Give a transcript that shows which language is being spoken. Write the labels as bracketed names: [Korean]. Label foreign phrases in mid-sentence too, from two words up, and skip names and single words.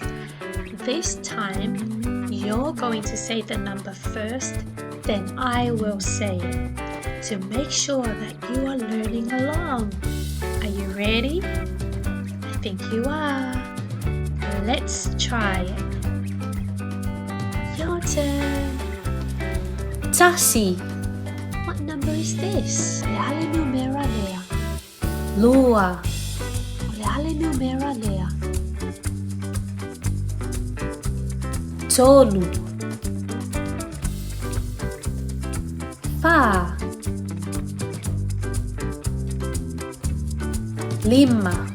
[English] This time you're going to say the number first, then I will say it to make sure that you are learning along. Are you ready? I think you are. Let's try it. Your turn. [Samoan] Tasi. [English] What number is this? [Samoan] Leale numera lea. Lua. Leale numera lea. Tolu. Fa. Lima.